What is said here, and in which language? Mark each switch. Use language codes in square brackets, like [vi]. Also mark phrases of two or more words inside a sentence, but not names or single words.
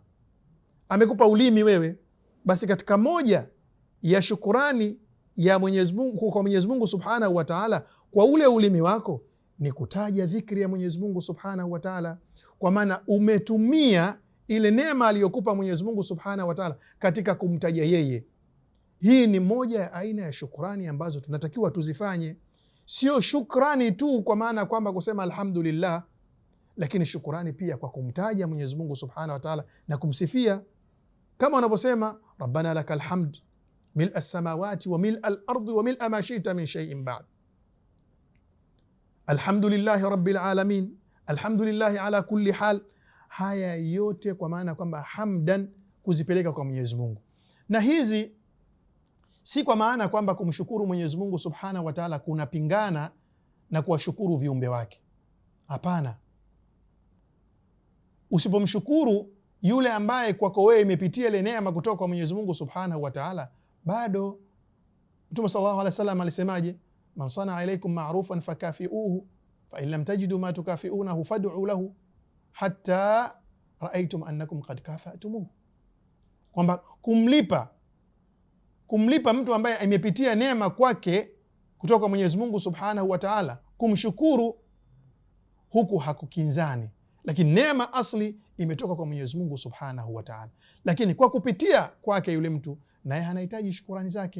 [sw] Amekupa ulimi wewe, basi katika moja ya shukurani ya Mwenyezi Mungu kwa Mwenyezi Mungu [ar] سبحانه وتعالى [sw] kwa ule ulimi wako ni kutaja dhikri ya Mwenyezi Mungu [ar] سبحانه وتعالى, [sw] kwa maana umetumia ile neema aliyokupa Mwenyezi Mungu [ar] سبحانه وتعالى [sw] katika kumtaja yeye. Hii ni moja ya aina ya shukrani ambazo tunatakiwa tuzifanye. Sio shukrani tu kwa maana kwamba kusema alhamdulillah, lakini shukrani pia kwa kumtaja Mwenyezi Mungu [ar] سبحانه وتعالى [sw] na kumsifia, kama wanavyosema [ar] ربنا لك الحمد ملء السماوات وملء الأرض وملء ما شئت من شيء بعد. الحمد لله رب العالمين الحمد لله على كل حال. [sw] Haya yote kwa maana kwamba hamdan, kuzipeleka kwa Mwenyezi Mungu. Na hizi si kwa maana kwamba kumshukuru Mwenyezi Mungu [ar] سبحانه وتعالى [sw] kunapingana na kuwashukuru viumbe wake. Hapana. Usipomshukuru yule ambaye kwako wewe imepitia ile neema kutoka kwa Mwenyezi Mungu [ar] سبحانه وتعالى, [sw] bado Mtume [ar] صلى الله عليه وسلم [sw] alisemaje? [ar] من صنع إليكم معروفا فكافئوه فإن لم تجدوا ما تكافئونه فادعوا له حتى ترون أنكم قد كافأتموه, [sw] kwamba kumlipa mtu ambaye imepitia neema kwake kutoka kwa Mwenyezi Mungu [ar] سبحانه وتعالى, [sw] kumshukuru huku hakukinzani, lakini neema asli imetoka kwa Mwenyezi Mungu [ar] سبحانه وتعالى, [sw] lakini kwa kupitia kwake yule mtu naye anahitaji shukrani zake.